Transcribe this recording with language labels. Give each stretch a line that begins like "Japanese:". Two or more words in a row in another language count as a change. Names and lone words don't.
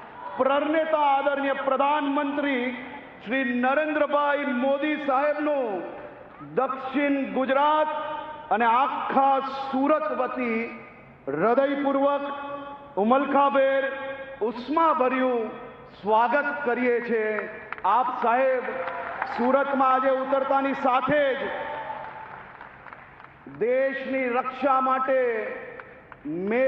Gujarati: પ્રણેતા આદરણીય પ્રધાનમંત્રી શ્રી નરેન્દ્રભાઈ મોદી સાહેબનું દક્ષિણ ગુજરાત અને આખા સુરત વતી હૃદયપૂર્વક ઉમલખાભેર ઉષ્માભર્યું સ્વાગત કરીએ છીએ। આપ સાહેબ સુરતમાં આજે ઉતરતાની સાથે જ દેશની રક્ષા માટે મેક